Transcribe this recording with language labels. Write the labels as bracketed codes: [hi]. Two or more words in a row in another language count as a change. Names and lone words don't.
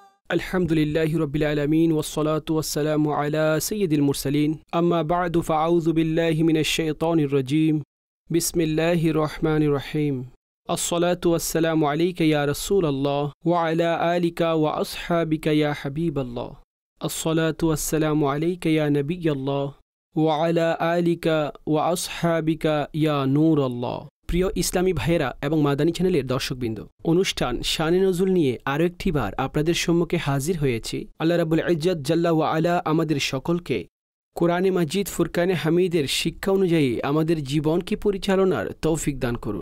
[ar] الحمد لله رب العالمين والصلاة والسلام على سيد المرسلين أما بعد فأعوذ بالله من الشيطان الرجيم بسم الله الرحمن الرحيم الصلاة والسلام عليك يا رسول الله وعلى آلك وأصحابك يا حبيب الله الصلاة والسلام عليك يا نبي الله وعلى آلك وأصحابك يا نور الله. [bn] প্রিয় ইসলামী ভাইয়েরা এবং মাদানী চ্যানেলের দর্শকবৃন্দ, অনুষ্ঠান শানে নজুল নিয়ে আরও একটিবার আপনাদের সম্মুখে হাজির হয়েছি। [ar] الله رب العزة جل وعلا [bn] আমাদের সকলকে কোরআনে মাজিদ ফুরকানে হামিদের শিক্ষা অনুযায়ী আমাদের জীবনকে পরিচালনার তৌফিক দান করুন।